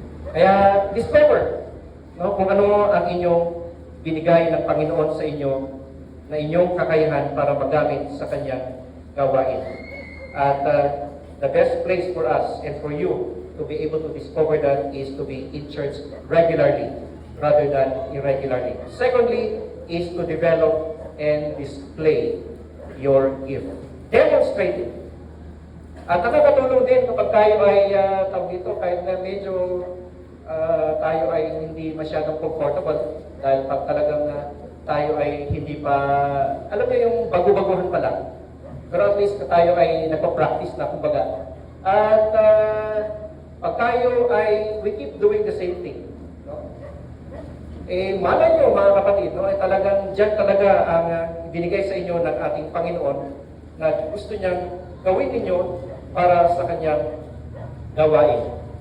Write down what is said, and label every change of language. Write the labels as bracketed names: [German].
[Filipino] Kaya discover kung ano ang inyong binigay ng Panginoon sa inyo na inyong kakayahan para magamit sa kanyang gawain. [English] At the best place for us and for you to be able to discover that is to be in church regularly rather than irregularly. Secondly is to develop and display your gift. Demonstrate it. [Filipino] At nakakatulong din kapag tayo ay kahit na medyo tayo ay hindi masyadong comfortable dahil pag talagang tayo ay hindi pa, alam mo yung bago-baguhan pa lang. Pero at least tayo ay nagpa-practice na kumbaga. At pag tayo ay, [English] we keep doing the same thing. [Filipino] No? Malay nyo mga kapatid, ay talagang dyan talaga ang binigay sa inyo ng ating Panginoon na gusto niyang gawin ninyo para sa kanyang gawain.